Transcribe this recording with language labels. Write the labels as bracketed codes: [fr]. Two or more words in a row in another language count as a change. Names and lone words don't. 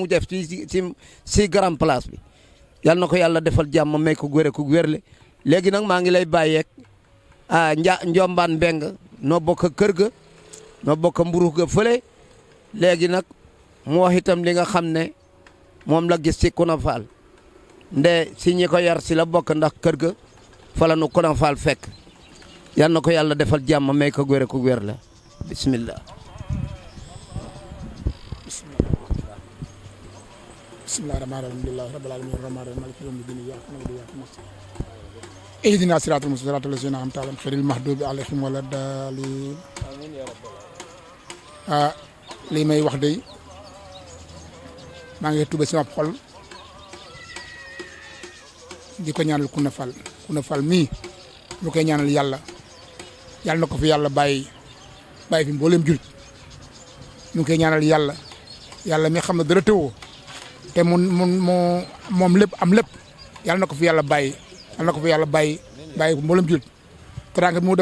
[wo] def ci grand place bi yal na ko yàlla defal jàmm may ko góore ko wérle léegi nag maa ngi lay bàyyeeg Njombaan Mbeng noo bokk kër ga noo bokk mburu ga fële léegi nag mu wax itam li nga xam ne moom la gis ci Coura Fall nde si ñi ko yar si la bokk ndax kër ga fa la nu Coura Fall fekk yal na ko yàlla defal jàmm may ko góore ko wér la bismillah [ar] بسم الله الرحمن الرحيم الحمد لله رب العالمين الرحمن الرحيم مالك يوم الدين إياك نعبد وإياك نستعين اهدنا الصراط المستقيم صراط الذين أنعمت عليهم غير المغضوب عليهم ولا الضالين [wo] lii may wax de maa ngi tuba sama xol di ko ñaanal Coura Fall mii ñu koy ñaanal yàlla na ko fi yàlla bàyyi fi mboolem jurit ñu koy ñaanal yàlla mi xam ne dara tëwoo te moom lépp am lépp yàlla na ko fi yàlla bàyyi fi mboolem jurit teraanga bi moo